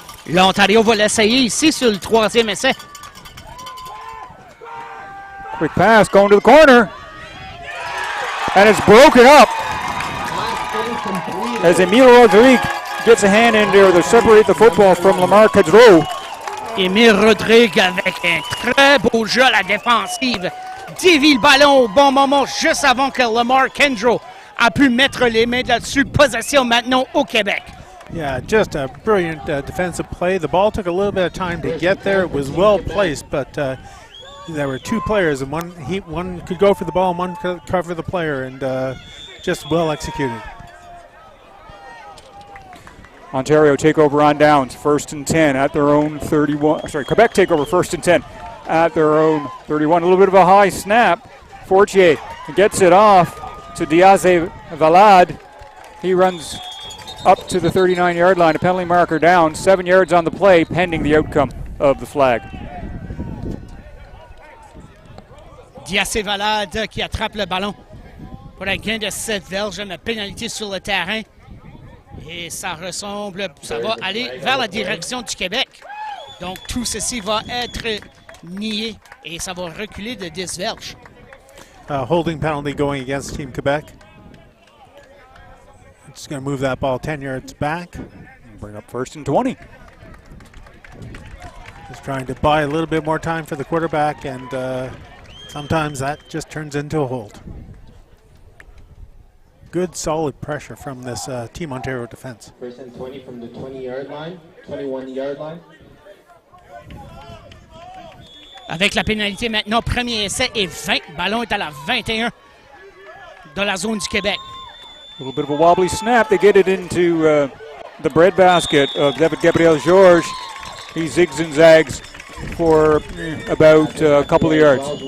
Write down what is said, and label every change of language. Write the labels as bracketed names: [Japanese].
[French] L'Ontario va l'essayer ici sur le 3e essai. [English] Quick pass going to the corner. And it's broken up as Emile Rodrigue gets a hand in there to separate the football from Lamar Cadreau. [French] Emile Rodrigue avec un très beau jeu à la défensive. Dévie le ballon au bon moment juste avant que Lamar Kendro a pu mettre les mains là-dessus. Possession maintenant au Québec. [English] Yeah, just a brilliant defensive play. The ball took a little bit of time to get there. It was well placed, but there were 2 players, and one could go for the ball and one could cover the player, and just well executed. Ontario take over on downs, 1st and 10 at their own 31. Sorry, Quebec take over 1st and 10 at their own 31. A little bit of a high snap. Fortier gets it off to Diaze Valad. He runs up to the 39-yard line. A penalty marker down. 7 yards on the play, pending the outcome of the flag. [French] Diaze Valad qui attrape le ballon pour un gain de 7 verges, une pénalité sur le terrain. Et ça ressemble, ça va aller vers la direction du Québec. Donc tout ceci va être nié et ça va reculer de 10 verges. [English] Holding penalty going against Team Quebec. It's going to move that ball 10 yards back. Bring up 1st and 20. Just trying to buy a little bit more time for the quarterback, and sometimes that just turns into a hold. Good, solid pressure from this Team Ontario defense. 1st and 20 from the 20-yard line, 21-yard line. [French] Avec la pénalité maintenant, premier essai et 20. Le ballon est à la 21 de la zone du Québec. [English] A little bit of a wobbly snap. They get it into the breadbasket of David Gabriel Georges. He zigs and zags for about a couple of yards.